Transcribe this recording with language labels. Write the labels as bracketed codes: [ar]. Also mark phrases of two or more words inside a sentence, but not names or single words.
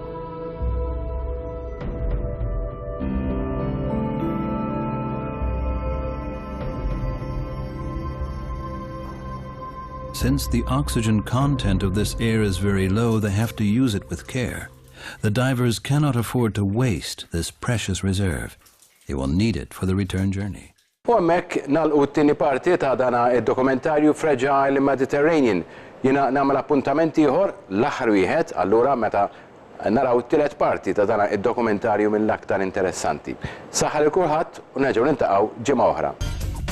[en] Since the oxygen content of this air is very low, they have to use it with care. The divers cannot afford to waste this precious reserve. They will need it for the return journey. [mt] U hemmhekk nagħlqu t-tieni parti ta' dana id-dokumentarju Fragile Mediterranean. Jiena nagħmel appuntament ieħor l-aħħar wieħed allura meta naraw it-tielet parti ta' dana id-dokumentarju mill-aktar interessanti. Saħħa lil kulħadd u nerġgħu niltaqgħu ġimgħa oħra.